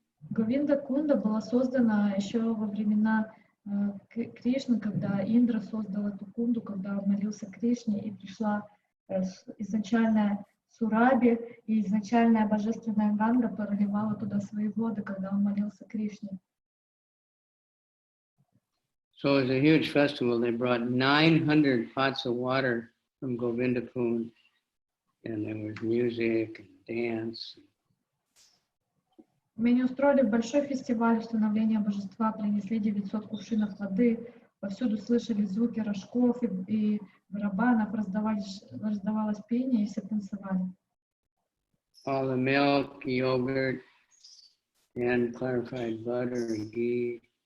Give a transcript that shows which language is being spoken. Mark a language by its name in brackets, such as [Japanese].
[Russian] Говинда-кунда была создана еще во времена Кришны, когда Индра создал эту кунду, когда он молился Кришне, и пришла изначальная Сураби, и изначальная божественная Ганга проливала туда свои воды, когда он молился Кришне. [English] So it was a huge festival. They brought 900 pots of water from Говинда-кунde, and there was music and dance. [Russian] Мы не устроили большой фестиваль установления божества, принесли 900 кувшинов воды, повсюду слышали звуки рожков и барабанов, раздавалось пение, и все танцевали. [English] All the milk, yogurt, and clarified butter and ghee.